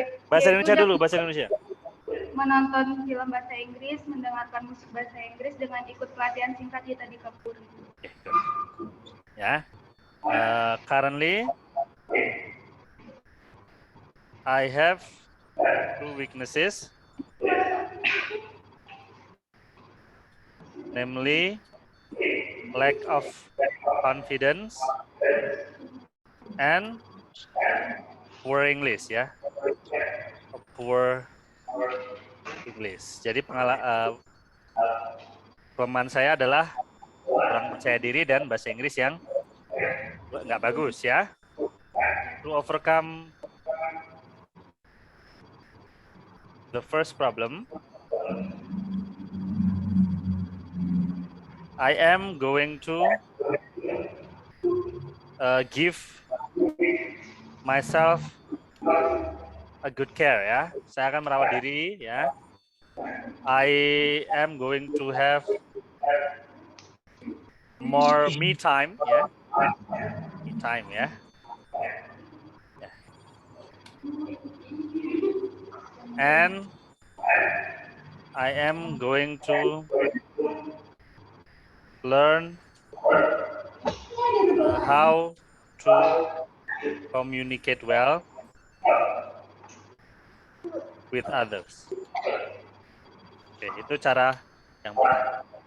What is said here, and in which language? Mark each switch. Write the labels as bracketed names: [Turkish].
[Indonesian] Bahasa Indonesia dulu, bahasa Indonesia. Menonton film bahasa Inggris, mendengarkan musik bahasa Inggris dengan ikut pelatihan singkat di Tadi Kapuri. Ya. [English] Currently, I have 2 weaknesses, namely lack of confidence and poor English ya, poor English. [Indonesian] Jadi kelemahan saya adalah kurang percaya diri dan bahasa Inggris yang nggak bagus ya. [English] To overcome the first problem, I am going to give myself a good care ya. [Indonesian] Saya akan merawat diri ya. [English] I am going to have more me time ya. Me time ya. Ya. And I am going to learn how to communicate well with others. [Indonesian] Oke, itu cara yang pertama.